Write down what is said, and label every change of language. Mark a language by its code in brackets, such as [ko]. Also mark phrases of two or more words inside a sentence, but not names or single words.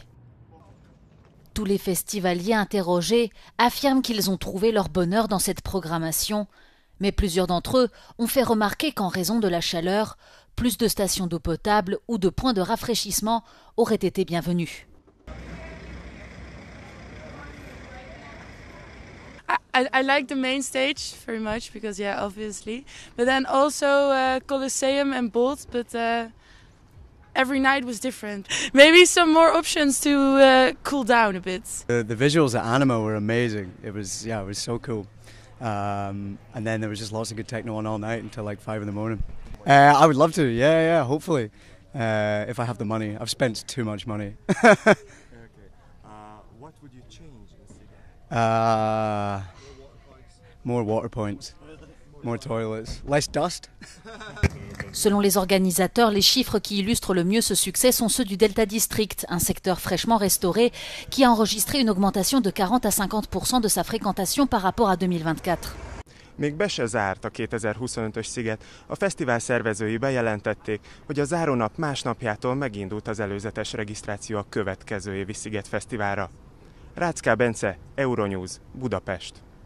[fr] Tous les festivaliers interrogés affirment qu'ils ont trouvé leur bonheur dans cette programmation, mais plusieurs d'entre eux ont fait remarquer qu'en raison de la chaleur, plus de stations d'eau potable ou de points de rafraîchissement auraient été bienvenus. [en] I like the main stage very much because, yeah, obviously. But then also Colosseum and Bolt, but every night was different. Maybe some more options to cool down a bit. The visuals at Anima were amazing. It was so cool. And then there was just lots of good techno on all night until like 5 in the morning. I would love to, yeah, hopefully. If I have the money. I've spent too much money. What would you change in Sziget? More water points, more toilets, less dust. [fr] Selon les organisateurs, les chiffres qui illustrent le mieux ce succès sont ceux du Delta District, un secteur fraîchement restauré qui a enregistré une augmentation de 40 à 50% de sa fréquentation par rapport à 2024. [hu] Még be se zárt a 2025-ös Sziget, a fesztivál szervezői bejelentették, hogy a zárónap másnapjától megindult az előzetes regisztráció a következő évi Sziget Fesztiválra. Rácz K. Bence, Euronews, Budapest.